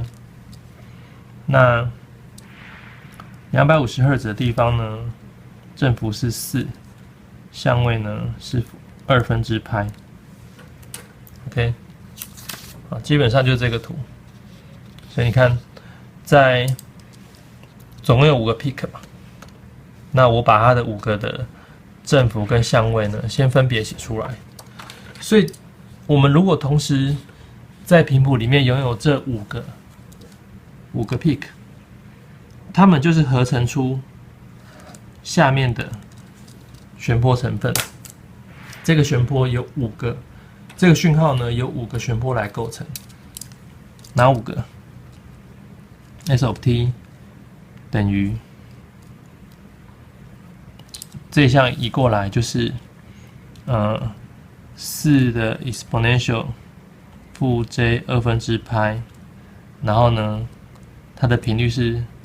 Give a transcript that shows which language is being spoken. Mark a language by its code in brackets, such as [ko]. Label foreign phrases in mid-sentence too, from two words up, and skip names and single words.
[zh] 那250赫茲的地方呢，振幅是4，相位呢是2/π。OK， 好，基本上就是這個圖。所以你看，在總共有5個 peak 嘛，那我把它的5個的振幅跟相位呢，先分別寫出來。所以，我們如果同時在頻譜裡面擁有這5個 peak， 它們就是合成出下面的旋波成分。這個旋波有5個，這個訊號呢有5個旋波來構成。哪5個 ？ [en] S of t [zh] 等於這一項移過來就是4的 exponential 負 j 2/π，然後呢它的頻率是